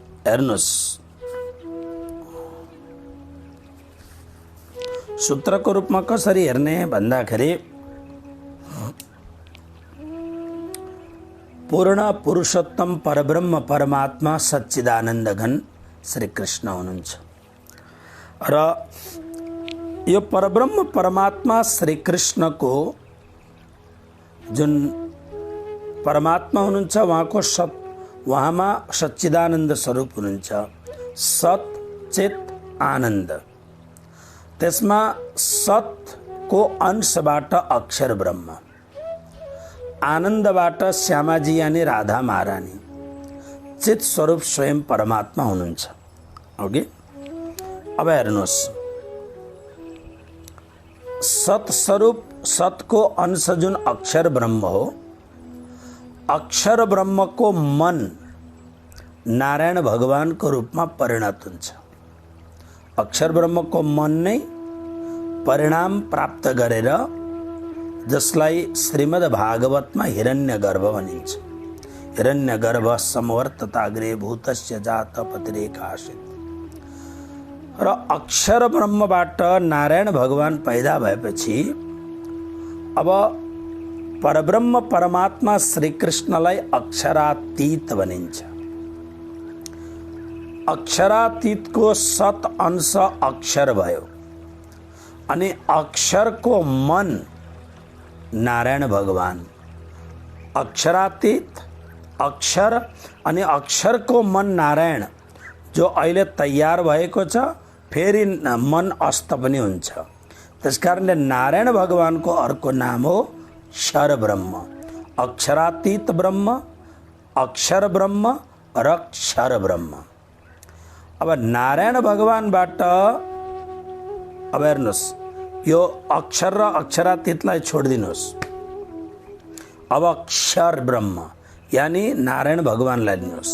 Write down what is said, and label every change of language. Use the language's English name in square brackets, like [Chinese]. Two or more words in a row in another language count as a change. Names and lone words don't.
[Nepali] हेर्नुहोस्, सूत्रको रूपमा कसरी हेर्ने भन्दाखेरि पूर्ण पुरुषोत्तम परब्रह्म परमात्मा सच्चिदानन्द घन श्री कृष्ण हुनुहुन्छ र यो परब्रह्म परमात्मा श्री कृष्णको जुन परमात्मा हुनुहुन्छ उहाँमा सच्चिदानन्द स्वरूप हुनुहुन्छ, सत चित आनन्द। त्यसमा सतको अंशबाट अक्षर ब्रह्म, आनन्दबाट श्यामाजी यानी राधा महारानी, चित स्वरूप स्वयं परमात्मा हुनुहुन्छ। ओके, अब हेर्नुहोस्, सत स्वरूप सतको अंश जुन अक्षर ब्रह्म हो, अक्षर ब्रह्मको मन नारायण भगवानको रूपमा परिणत हुन्छ। अक्षर ब्रह्मको मन नै परिणाम प्राप्त गरेर जसलाई श्रीमद् भागवतमा हिरण्यगर्भ भनिन्छ। [Sanskrit] हिरण्यगर्भ समवर्तताग्रे भूतस्य जात पतिरेकाशित। [Nepali] र अक्षर ब्रह्मबाट नारायण भगवान पैदा भएपछि अब परब्रह्म परमात्मा श्री कृष्णलाई अक्षरातीत भनिन्छ। अक्षरातीतको सत अंश अक्षर भयो अनि अक्षरको मन नारायण भगवान। अक्षरातीत अक्षर अनि अक्षरको मन नारायण जो अहिले तयार भएको छ, फेरि मन अस्त पनि हुन्छ। त्यसकारणले नारायण भगवानको अर्को नाम हो क्षर ब्रह्म, अक्षरातीत ब्रह्म, अक्षर ब्रह्म र क्षर ब्रह्म। अब नारायण भगवानबाट अब हेर्नुहोस्, यो अक्षर र अक्षरातीतलाई छोडिदिनुहोस्। अब क्षर ब्रह्म यानी नारायण भगवानलाई लिनुहोस्।